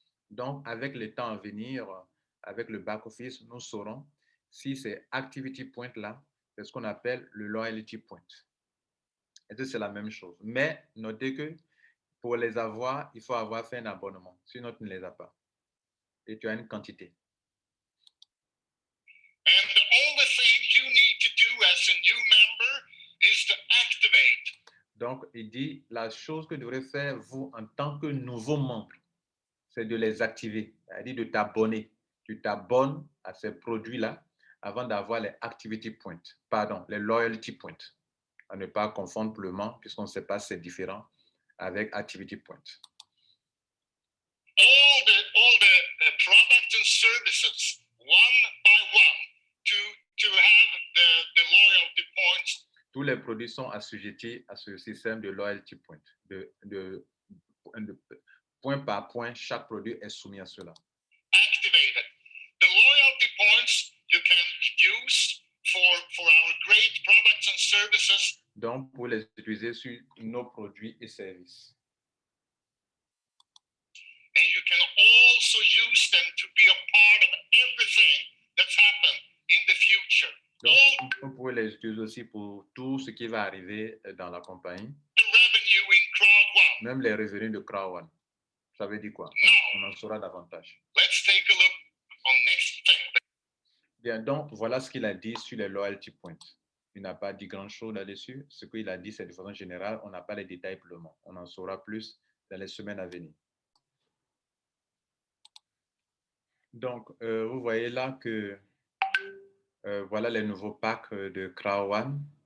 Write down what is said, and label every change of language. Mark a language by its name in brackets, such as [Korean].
[French] Donc, avec le temps à venir, avec le back-office, nous saurons si c'est activity point là, c'est ce qu'on appelle le loyalty point. Et c'est la même chose. Mais notez que pour les avoir, il faut avoir fait un abonnement. Sinon, tu ne les as pas. Et tu as une quantité. [English] And the only thing you need to do as a new member is to activate. [French] Donc, il dit, la chose que vous devrez faire, vous, en tant que nouveau membre, c'est de les activer. C'est-à-dire de t'abonner. Tu t'abonnes à ces produits-là avant d'avoir les activity points. Pardon, les loyalty points. À ne pas confondre pour le moment, puisqu'on ne sait pas si c'est différent avec activity points. [English] All the products and services, one by one, to have the loyalty points. [French] Tous les produits sont assujettis à ce système de loyalty point. De point par point, chaque produit est soumis à cela. [English] Activated. The loyalty points you can use for our great products and services. [French] Donc, pour les utiliser sur nos produits et services. [English] And you can also use them to be a part of everything that's happened in the future. [French] Donc, vous pouvez les utiliser aussi pour tout ce qui va arriver dans la compagnie. [English] The revenue in Crowd One. [French] Même les revenus de Crowd One. Ça veut dire quoi? On en saura davantage. [English] Let's take a look on next thing. [French] Bien, donc, voilà ce qu'il a dit sur les loyalty points. Il n'a pas dit grand-chose là-dessus. Ce qu'il a dit, c'est de façon générale, on n'a pas les détails pour le moment. On en saura plus dans les semaines à venir. Donc, vous voyez là que voilà les nouveaux packs de Crowd One.